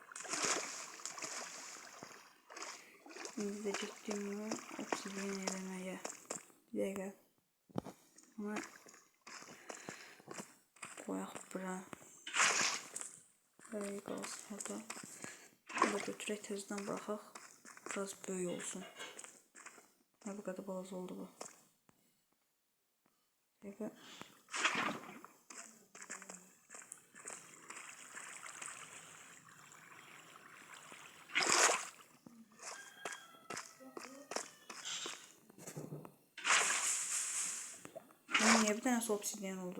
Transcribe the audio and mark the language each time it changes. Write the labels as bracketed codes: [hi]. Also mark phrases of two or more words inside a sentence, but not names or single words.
[az] İndi də getdim obsidian eləməyə. Bir dəqiqə. Bunu koyaq bura. Böyle qalsın orada. Bunu da götürək tezdən bıraxaq. Biraz böyük olsun. [tr] Ne bu kadar balaca oldu bu. [az] Dəqiqə. [tr] Niye bir tane obsidian oldu?